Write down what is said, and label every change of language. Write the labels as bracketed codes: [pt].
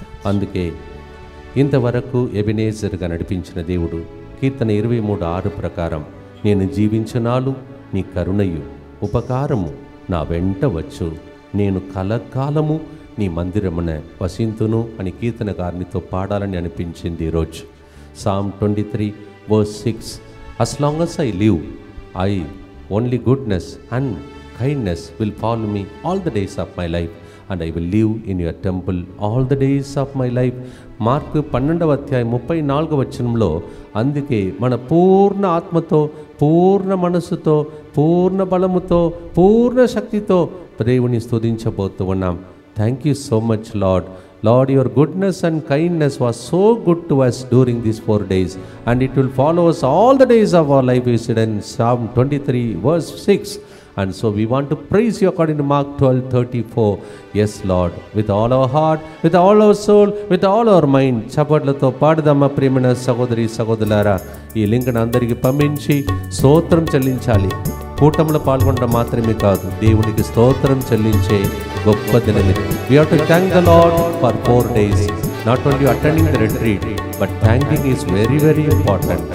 [te] అందుకే ఇంతవరకు ఎబెనేజర్గా నడిపించిన దేవుడు కీర్తన 23:6 ప్రకారం నేను జీవించనాలు నీ కరుణయు ఉపకారము నా వెంట వచ్చు, నేను కలకాలము నీ మందిరమున వసింతును అని కీర్తనకారునితో పాడాలని అనిపించింది ఈరోజు. [en] Psalm 23:6 As long as I live, only goodness and kindness will follow me all the days of my life and I will live in your temple all the days of my life. [te] Mark 12:34 అందుకే మన పూర్ణ ఆత్మతో, పూర్ణ మనసుతో, పూర్ణ బలముతో, పూర్ణ శక్తితో దేవుని స్తుతించబోతూ ఉన్నాం. [en] Thank you so much lord. Lord, your goodness and kindness was so good to us during these 4 days and it will follow us all the days of our life, we said in Psalm 23:6. And so we want to praise you according to Mark 12:34. Yes Lord, with all our heart, with all our soul, with all our mind. [te] చప్పట్లతో పాడుదామా ప్రియమైన సహోదరి సహోదరులారా. ఈ లింక్ను అందరికీ పంపించి స్తోత్రం చెల్లించాలి. కూటంలో పాల్గొనడం మాత్రమే కాదు, దేవునికి స్తోత్రం చెల్లించే గొప్ప దినం ఇది. [en] We have to thank the Lord for 4 days. Not only attending the retreat, but thanking is very, very important.